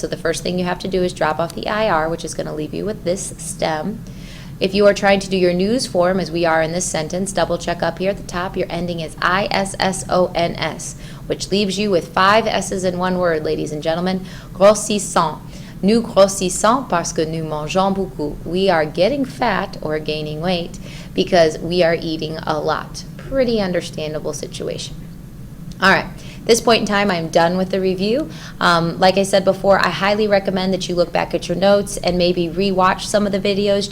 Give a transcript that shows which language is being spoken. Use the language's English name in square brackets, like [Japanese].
[English] So the first thing you have to do is drop off the IR, which is going to leave you with this stem. If you are trying to do your news form, as we are in this sentence, double check up here at the top. Your ending is ISSONS, which leaves you with 5 S's in one word, ladies and gentlemen. [French] Grossissant. Nous grossissons parce que nous mangeons beaucoup. [English] We are getting fat or gaining weight because we are eating a lot. Pretty understandable situation. All right. At this point in time, I'm done with the review. Like I said before, I highly recommend that you look back at your notes and maybe re-watch some of the videos.